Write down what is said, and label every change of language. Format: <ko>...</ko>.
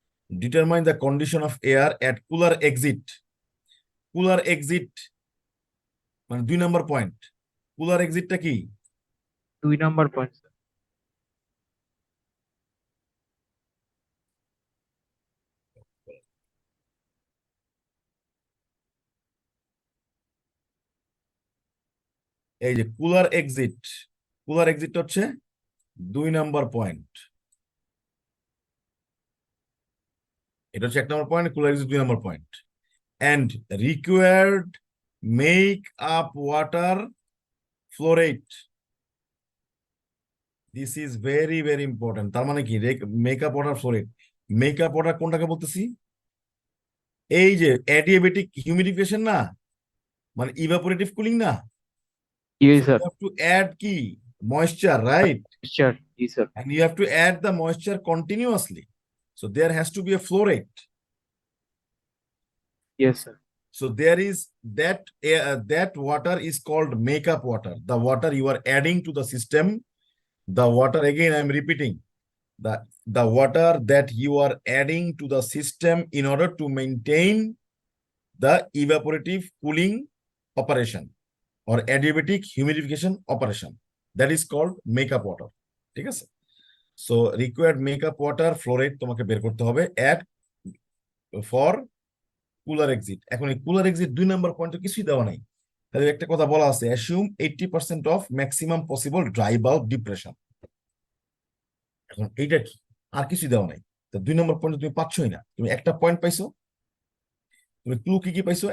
<en>Determine the condition of air at cooler exit.</en> <bn>Cooler exit মানে 2 নম্বর point. Cooler এক্সিটটা কি? 2 number point sir. এই যে cooler exit, cooler exit হচ্ছে 2 নম্বর point. এটা হচ্ছে 1 নম্বর point, cooler exit 2 number point.</bn> <en>And required make up water flow rate. This is very very important.</en> <bn>তার মানে কি, make up water flow rate. Make up water কোনটাকে বলতেছি? এই যে অ্যাডিয়াবেটিক হিউমিডিফিকেশন না, মানে ইভাপোরেটিভ কুলিং না। জি</bn> <en>So</en> <bn>sir.</bn> <en>you have to add</en> <bn>কি,</bn> <en>moisture, right?</en> <bn>Sir G sir.</bn> <en>And you have to add the moisture continuously. So there has to be a flow rate. Yes sir. So there is that water is called makeup water. The water you are adding to the system, the water, again I am repeating, the water that you are adding to the system in order to maintain the evaporative cooling operation or adiabatic humidification operation, that is called makeup water,</en> <bn>ঠিক আছে?</bn> <en>So required makeup water flow rate</en> <bn>তোমাকে বের করতে হবে</bn> <en>at for cooler exit।</en> <bn>এখন এই cooler exit 2 নম্বর পয়েন্টে কিছুই দেওয়া নাই, তাহলে একটা কথা বলা আছে,</bn> <en>assume 80% of maximum possible dry bulb depression।</en> <bn>এখন এইটা কি, আর কিছুই দেওয়া নাই। তো 2 নম্বর পয়েন্ট তুমি পাচ্ছই না, তুমি একটা পয়েন্ট পাইছো। তুমি ক্লু কি কি পাইছো?</bn>